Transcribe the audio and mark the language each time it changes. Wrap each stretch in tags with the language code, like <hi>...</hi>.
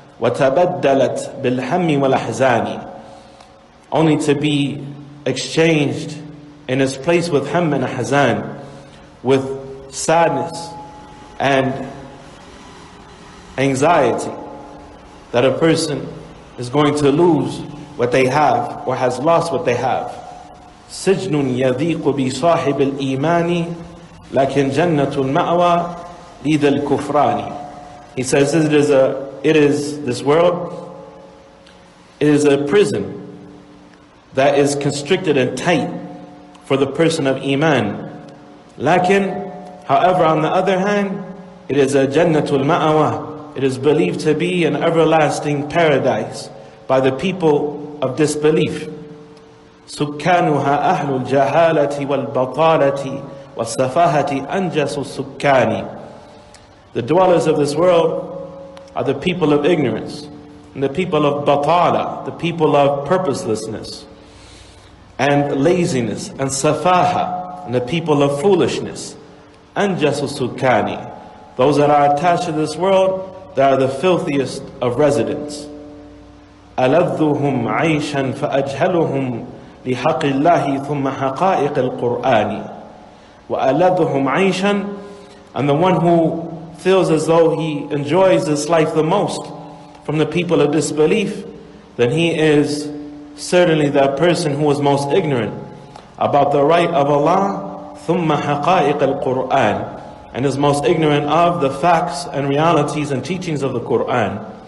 <ar>وَتَبَدَّلَتْ بِالْحَمِّ وَالْأَحْزَانِ,</ar> <en>only to be exchanged in its place with ham and hazan, with sadness and anxiety that a person is going to lose what they have or has lost what they have.</en> <ar>سجن يضيق بصاحب الإيمان لكن جنة المأوى لذا الكفران.</ar> <en>He says this world, it is a prison that is constricted and tight for the person of Iman. Lakin, however, on the other hand, it is a Jannatul Ma'awa. It is believed to be an everlasting paradise by the people of disbelief.</en> <ar>سكانها أهل الجهالة والبطالة والسفاهة أنجس السكان.</ar> <en>The dwellers of this world are the people of ignorance, and the people of batala, the people of purposelessness and laziness, and safaha, and the people of foolishness.</en> <ar>Anjasu sukani,</ar> <en>those that are attached to this world, they are the filthiest of residents.</en> <ar>ألذهم عيشا فأجهلهم لحق الله ثم حقائق القرآن. وألذهم عيشا,</ar> <en>and the one who feels as though he enjoys this life the most from the people of disbelief, then he is certainly that person who is most ignorant about the right of Allah,</en> <ar>ثُمَّ حَقَائِقَ الْقُرْآنِ,</ar> <en>and is most ignorant of the facts and realities and teachings of the Qur'an.</en>